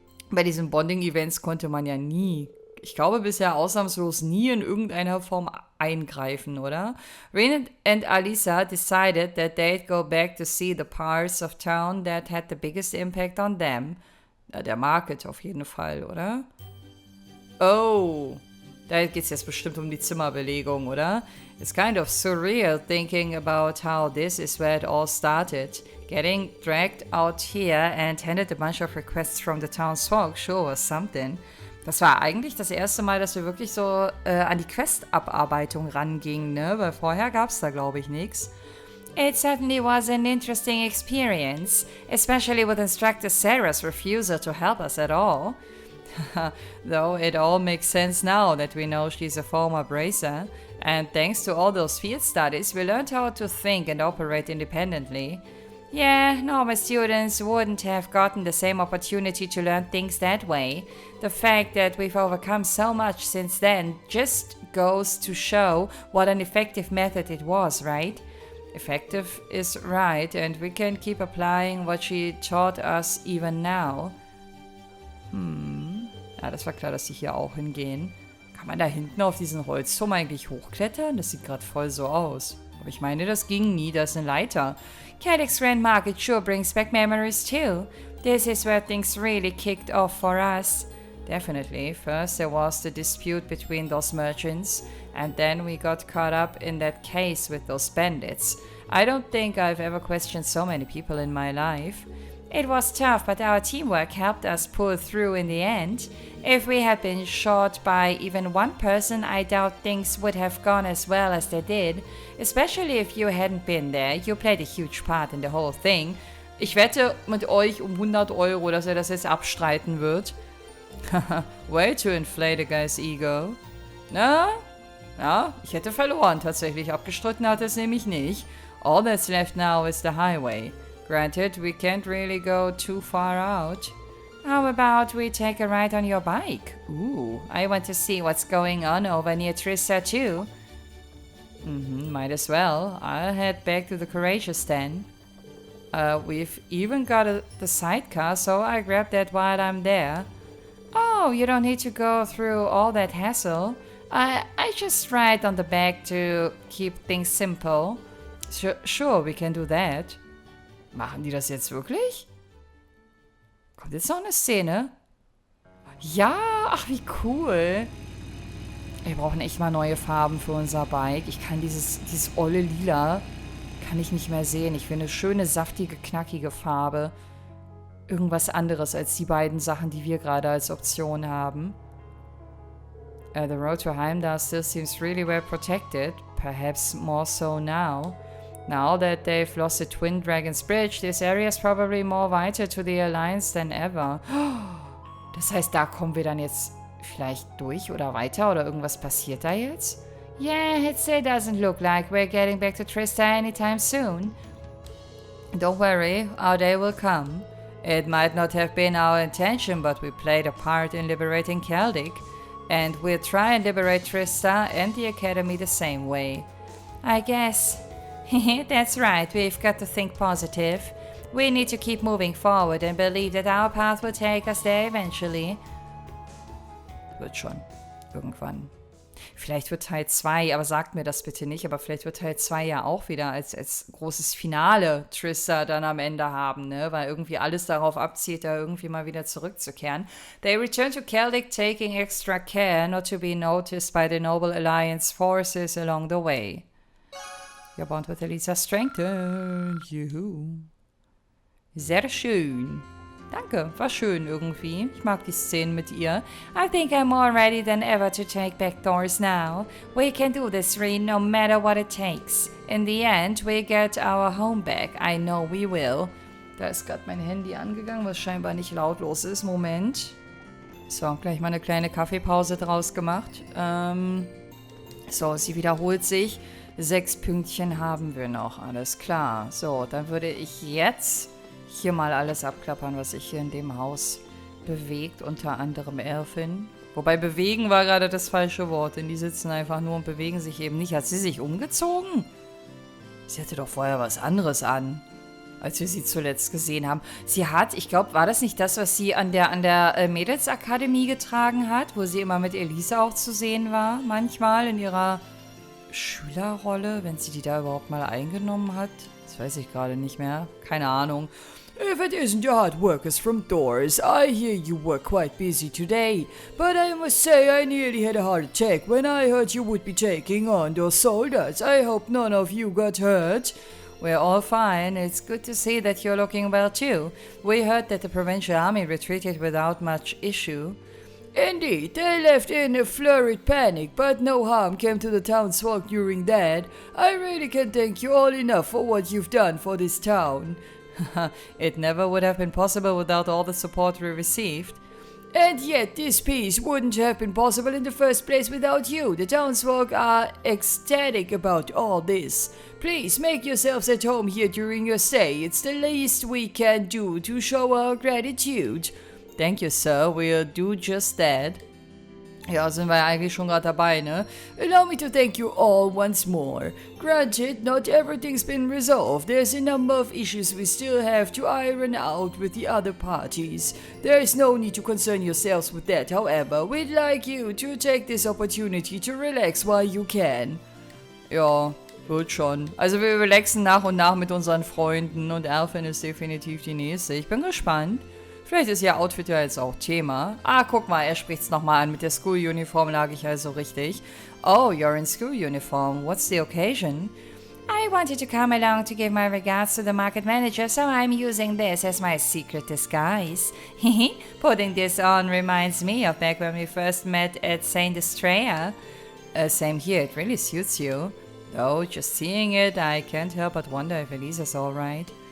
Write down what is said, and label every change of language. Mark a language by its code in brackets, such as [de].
[de] Bei diesen Bonding-Events konnte man ja nie, ich glaube bisher ausnahmslos nie in irgendeiner Form eingreifen, oder? [en] Rin and Alisa decided that they'd go back to see the parts of town that had the biggest impact on them. [de] Der Market auf jeden Fall, oder? Oh, da geht's jetzt bestimmt um die Zimmerbelegung, oder? [en] It's kind of surreal thinking about how this is where it all started. Getting dragged out here and handed a bunch of requests from the town's folk sure was something. [de] Das war eigentlich das erste Mal, dass wir wirklich so an die Quest-Abarbeitung rangingen, ne? Weil vorher gab's da, glaube ich, nichts. [en] It certainly was an interesting experience, especially with Instructor Sarah's refusal to help us at all. Though it all makes sense now that we know she's a former bracer, and thanks to all those field studies, we learned how to think and operate independently. Yeah, normal students wouldn't have gotten the same opportunity to learn things that way. The fact that we've overcome so much since then just goes to show what an effective method it was, right? Effective is right, and we can keep applying what she taught us even now. [de] Ja, das war klar, dass die hier auch hingehen. Kann man da hinten auf diesen Holzturm eigentlich hochklettern? Das sieht gerade voll so aus. Aber ich meine, das ging nie. Da ist eine Leiter. [en] Cadix Grand Market sure brings back memories too. This is where things really kicked off for us. Definitely. First there was the dispute between those merchants, and then we got caught up in that case with those bandits. I don't think I've ever questioned so many people in my life. It was tough, but our teamwork helped us pull through in the end. If we had been short by even one person, I doubt things would have gone as well as they did. Especially if you hadn't been there. You played a huge part in the whole thing. [de] Ich wette mit euch um 100 Euro, dass er das jetzt abstreiten wird. [en] Way to inflate a guy's ego. [de] Na? Ja, ich hätte verloren tatsächlich. Abgestritten hat es nämlich nicht. [en] All that's left now is the highway. Granted, we can't really go too far out. How about we take a ride on your bike? Ooh, I want to see what's going on over near Trista too. Might as well. I'll head back to the Courageous then. We've even got the sidecar, so I grab that while I'm there. Oh, you don't need to go through all that hassle. I just ride on the back to keep things simple. Sure, we can do that. [de] Machen die das jetzt wirklich? Kommt jetzt noch eine Szene? Ja, ach wie cool. Wir brauchen echt mal neue Farben für unser Bike. Ich kann dieses olle Lila kann ich nicht mehr sehen. Ich will eine schöne, saftige, knackige Farbe. Irgendwas anderes als die beiden Sachen, die wir gerade als Option haben. [en] The road to Heimdall still seems really well protected. Perhaps more so now. Now that they've lost the Twin Dragons Bridge, this area is probably more vital to the Alliance than ever. [de] Das heißt, da kommen wir dann jetzt vielleicht durch oder weiter oder irgendwas passiert da jetzt? [en] Yeah, it still doesn't look like we're getting back to Trista anytime soon. Don't worry, our day will come. It might not have been our intention, but we played a part in liberating Celtic. And we'll try and liberate Trista and the Academy the same way. I guess. That's right, we've got to think positive. We need to keep moving forward and believe that our path will take us there eventually. [de] Wird schon. Irgendwann. Vielleicht wird Teil 2, aber sagt mir das bitte nicht, aber vielleicht wird Teil 2 ja auch wieder als großes Finale Trista dann am Ende haben, ne? Weil irgendwie alles darauf abzielt, da irgendwie mal wieder zurückzukehren. [en] They return to Celtic, taking extra care not to be noticed by the Noble Alliance forces along the way. Your bond with Elisa strengthened. [de] Juhu. Sehr schön. Danke, war schön irgendwie. Ich mag die Szenen mit ihr. [en] I think I'm more ready than ever to take back doors now. We can do this, Reen, no matter what it takes. In the end, we get our home back. I know we will. [de] Da ist gerade mein Handy angegangen, was scheinbar nicht lautlos ist. Moment. So, gleich mal eine kleine Kaffeepause draus gemacht. So, sie wiederholt sich. 6 Pünktchen haben wir noch, alles klar. So, dann würde ich jetzt hier mal alles abklappern, was sich hier in dem Haus bewegt, unter anderem Elfin. Wobei bewegen war gerade das falsche Wort, denn die sitzen einfach nur und bewegen sich eben nicht. Hat sie sich umgezogen? Sie hatte doch vorher was anderes an, als wir sie zuletzt gesehen haben. Sie hat, ich glaube, war das nicht das, was sie an der Mädelsakademie getragen hat, wo sie immer mit Elisa auch zu sehen war, manchmal in ihrer Schülerrolle, wenn sie die da überhaupt mal eingenommen hat? Das weiß ich gerade nicht mehr. Keine Ahnung. [en] If it isn't your hard workers from Doors, I hear you were quite busy today. But I must say I nearly had a heart attack when I heard you would be taking on those soldiers. I hope none of you got hurt. We're all fine. It's good to see that you're looking well too. We heard that the provincial army retreated without much issue. Indeed, they left in a flurried panic, but no harm came to the townsfolk during that. I really can't thank you all enough for what you've done for this town. It never would have been possible without all the support we received. And yet this peace wouldn't have been possible in the first place without you. The townsfolk are ecstatic about all this. Please make yourselves at home here during your stay. It's the least we can do to show our gratitude. Thank you, sir. We'll do just that. [de] Ja, sind wir eigentlich schon gerade dabei, ne? [en] Allow me to thank you all once more. Granted, not everything's been resolved. There's a number of issues we still have to iron out with the other parties. There is no need to concern yourselves with that, however. We'd like you to take this opportunity to relax while you can. [de] Ja, wird schon. Also wir relaxen nach und nach mit unseren Freunden und Elfin ist definitiv die nächste. Ich bin gespannt. Vielleicht ist ihr Outfit ja jetzt auch Thema. Ah, guck mal, er spricht's nochmal an. Mit der School-Uniform lag ich also richtig. [en] Oh, you're in school-uniform. What's the occasion? I wanted to come along to give my regards to the market manager, so I'm using this as my secret disguise. Putting this on reminds me of back when we first met at St. Estrella. Same here, it really suits you. Though, just seeing it, I can't help but wonder if Elisa's alright.